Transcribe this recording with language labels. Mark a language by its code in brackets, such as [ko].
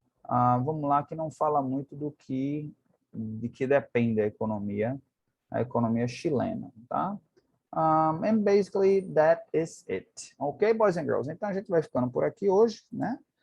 [pt] Vamos lá, que não fala muito de que depende a economia chilena, tá? [en] And basically that is it. Ok, boys and girls? [pt] Então a gente vai ficando por aqui hoje, né?